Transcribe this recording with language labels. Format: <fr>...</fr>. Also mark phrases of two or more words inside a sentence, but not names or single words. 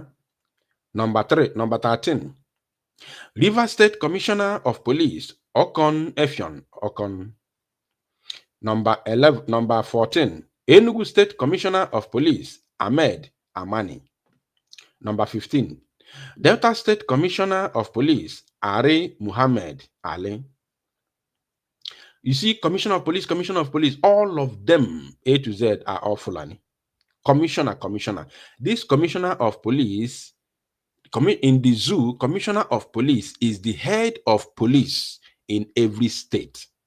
<en>Number 13, Rivers State Commissioner of Police Okon Effion Okon. Number 14, Enugu State Commissioner of Police Ahmed Amani. Number 15, Delta State Commissioner of Police Ari Muhammad Ali. You see, Commissioner of Police, all of them, A to Z, are all Fulani. Commissioner. This Commissioner of Police, in the zoo, Commissioner of Police is the head of police in every state.</en>